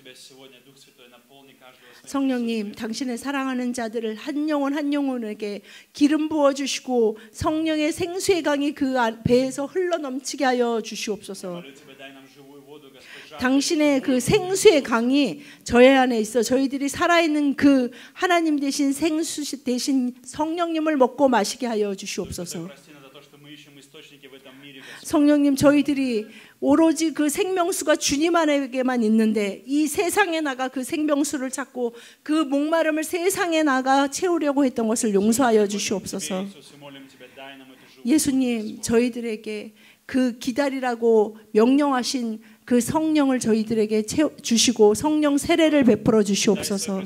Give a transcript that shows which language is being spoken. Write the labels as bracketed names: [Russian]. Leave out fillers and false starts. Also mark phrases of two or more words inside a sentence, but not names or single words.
[Korean] 성령님, 당신의 사랑하는 자들을 한 영혼 한 영혼에게 기름 부어주시고 성령의 생수의 강이 그 배에서 흘러넘치게 하여 주시옵소서. 당신의 그 생수의 강이 저희 안에 있어 저희들이 살아있는 그 하나님 되신 생수 대신 성령님을 먹고 마시게 하여 주시옵소서. [Russian] источники в этом мире, Господь. [Korean] 성령님, 저희들이 오로지 그 생명수가 주님 안에게만 있는데 이 세상에 나가 그 생명수를 찾고 그 목마름을 세상에 나가 채우려고 했던 것을 용서하여 주시옵소서. 예수님, 저희들에게 그 기다리라고 명령하신 그 성령을 저희들에게 주시고 성령 세례를 베풀어 주시옵소서.